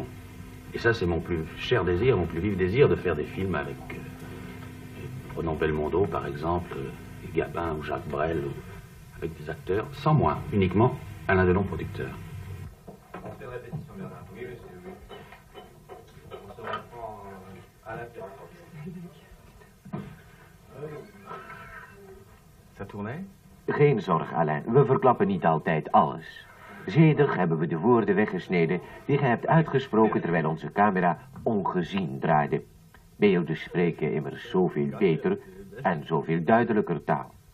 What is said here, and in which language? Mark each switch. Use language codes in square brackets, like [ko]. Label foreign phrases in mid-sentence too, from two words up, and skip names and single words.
[fr] Et ça, c'est mon plus cher désir, mon plus vif désir, de faire des films avec, prenons Belmondo par exemple, Gabin ou Jacques Brel, avec des acteurs, sans moi, uniquement Alain Delon producteur. On fait répétition, Bernard. Oui, monsieur, oui. On se reprend à la tête. Ça tournait? [nl] Geen zorg, Alain. We verklappen niet altijd alles. Zedig hebben we de woorden weggesneden die gij hebt uitgesproken terwijl onze camera ongezien draaide. Beelden spreken immers zoveel beter en zoveel duidelijker taal.